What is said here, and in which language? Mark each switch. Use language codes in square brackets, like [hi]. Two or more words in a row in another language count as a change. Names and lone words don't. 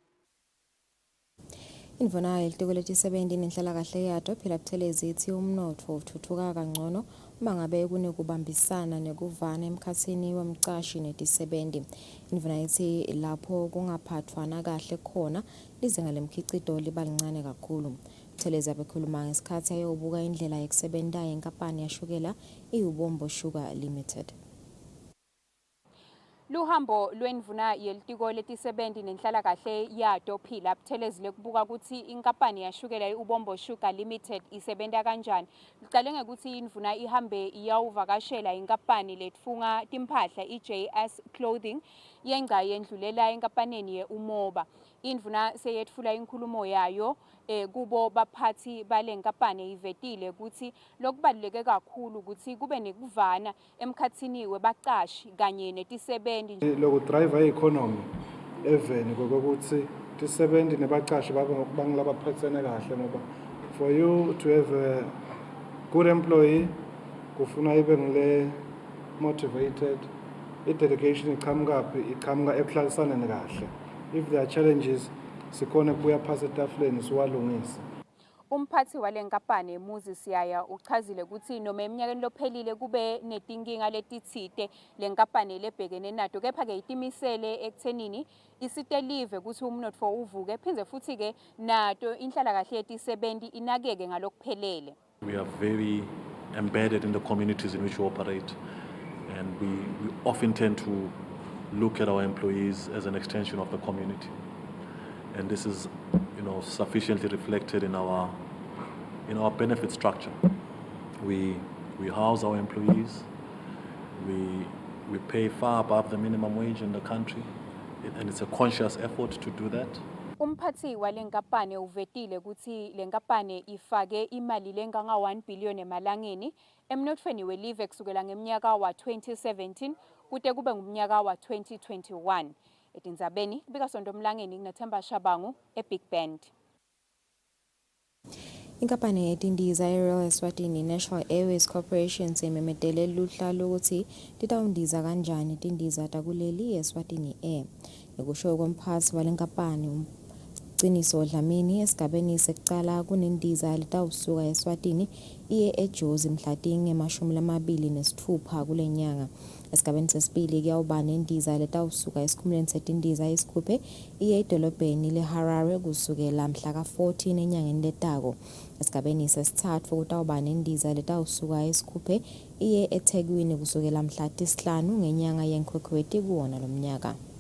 [ss] Indvuna yelitiko letisebenti nenhlalakahle yato phela Buthelezi ithi umnotfo uthuthuka kangcono uma ngabe kunekubambisana nekuvana emkhatsini wemcashi netisebenti. Indvuna ithi lapho kungaphathwana kahle khona lizinga lemkhicito liba lincane kakhulu. Buthelezi abekhuluma ngesikhathi ayobuka indlela yokusebenta yenkampani yashukela iUbombo Sugar Limited. Luhambo lwendvuna yelitiko letisebenzi nenhlalakahle yato phila Buthelezi lekubuka ukuthi inkampani yashukela iUbombo Sugar Limited isebenta kanjani. Licale ngekuthi indvuna ihambe iyawuvakashela inkampani letfunga timphahla iJS Clothing yengca yendlulela enkampanini yeUmoba. Indvuna seyetfula inkhulumo yayo kubo baphathi bale nkampani ivetile ukuthi lokubaluleke kakhulu ukuthi kube nekuvana emkhatsini webaqashi kanye netisebenzi. Loku [en] driver economy [ss] eveni kokuthi tisebenzi nebaqashi bangilaba phathene kahle ngoba [en] for you to have a good employee [ss] kufuna ibe ngile motivated, i-dedication iqhamuka ekuhlalisana kahle. [en] If there are challenges [ss] sikhona kubuya phasi etafuleni siwalungise. Umphathi wale nkampani Muzi Siyaya uchazile ukuthi noma eminyakeni lophelile kube netinkinga letitsite le nkampani lebhekene nato kepha ke itimisele ekuthenini isitelive ukuthi umnotfo uvuke phindze futhi ke nato inhlalakahle yetisebenzi inakeke ngalokuphelele. [en] We are very embedded in the communities in which we operate, and we often tend to look at our employees as an extension of the community. And this is, sufficiently reflected in our benefit structure. We house our employees. We pay far above the minimum wage in the country, and it's a conscious effort to do that. [ss] Umphathi wale nkampani uvetile ukuthi le nkampani ifake imali lenganga 1 billion emalangeni emnothweni welive kusukela ngeminyaka wa 2017 kude kube ngumnyaka wa 2021. Etindzabeni bikaSonto Mlangeni nginaThemba Shabangu eBig Band. Inkampani yetindiza Royal Eswatini National Airways Corporation sememedele luhla lokuthi titawundiza kanjani tindiza takuleli Eswatini Air. Ngekusho komphathi wale nkampani Qiniso Dlamini esigabeni sekucala kunendiza letawusuka eSwatini iye eJozi mhlatinge emashumi lamabili nesithupha kule nyanga. Esigabeni sesibili kuyawuba nendiza letawusuka esikhumulweni setindiza esikhuphe iye edolobheni leHarare kusukela mhla ka-14 enyangeni letako. Esigabeni sesithathu kutawuba nendiza letawusuka esikhuphe iye eThekwini kusukela mhla tisihlanu ngenyanga yeNkhwekhweti kuwona lomnyaka.